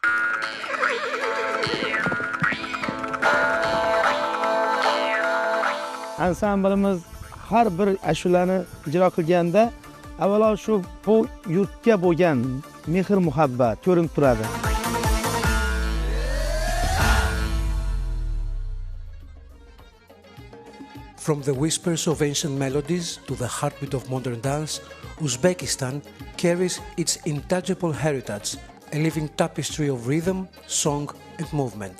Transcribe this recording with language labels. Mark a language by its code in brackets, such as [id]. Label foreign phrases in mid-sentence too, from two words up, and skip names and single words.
[uz] Ansamblimiz har bir ashulani ijro qilganda avvalo shu bu yurtga bo'lgan mehr muhabbat ko'rinib turadi. [en] From the whispers of ancient melodies to the heartbeat of modern dance, Uzbekistan carries its intangible heritage, a living tapestry of rhythm, song and movement.